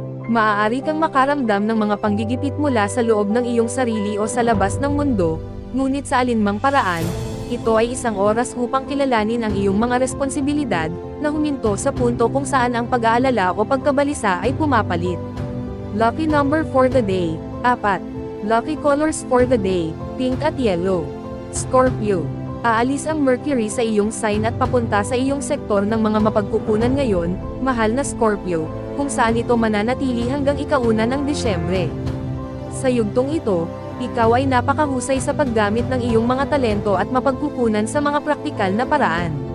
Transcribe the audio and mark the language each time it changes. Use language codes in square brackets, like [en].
[tl] Maaari kang makaramdam ng mga panggigipit mula sa loob ng iyong sarili o sa labas ng mundo, ngunit sa alinmang paraan, Ito ay isang oras upang kilalanin ang iyong mga responsibilidad, na huminto sa punto kung saan ang pag-aalala o pagkabalisa ay pumapalit. [en] Lucky number for the day, 4. Lucky colors for the day, pink at yellow. Scorpio. [tl] Aalis ang Mercury sa iyong sign at papunta sa iyong sektor ng mga mapagkukunan ngayon, mahal na Scorpio, kung saan ito mananatili hanggang ika-1 ng Disyembre. Sa yugtong ito, ikaw ay napakahusay sa paggamit ng iyong mga talento at mapagkukunan sa mga praktikal na paraan.